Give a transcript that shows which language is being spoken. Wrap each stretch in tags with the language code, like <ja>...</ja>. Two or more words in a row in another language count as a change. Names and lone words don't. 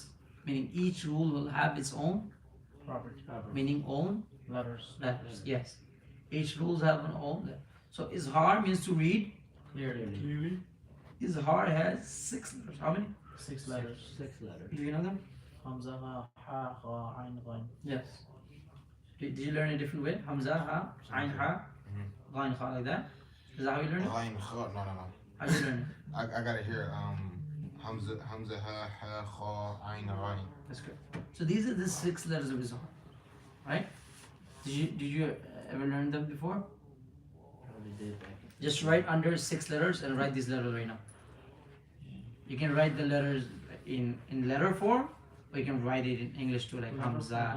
<en>Meaning each rule will have its own Property. meaning own Letters. letters. Yes. Each rules have an own letter. So izhar means to read. Clearly. Izhar has 6 letters. How many? 6 letters. 6 letters. Do you know them? Hamza,</en> <ar>ha, kha, ain, ghain.</ar> <en>Yes. Did you learn a different way? Hamza,</en> <ar>ha, ain, ha, ghain, kha,</ar> <en>like that? Is that how you learn it? No. How do you learn it? I gotta hear Hamza,</en> <ar>ha, kha, ain, ghain.</ar> <en>That's good. So these are the 6 letters of Izhar. Right? Did you ever learn them before? Probably did. Just write under 6 letters and write these letters right now. You can write the letters in letter form, or you can write it in English too, like Hamza.</en>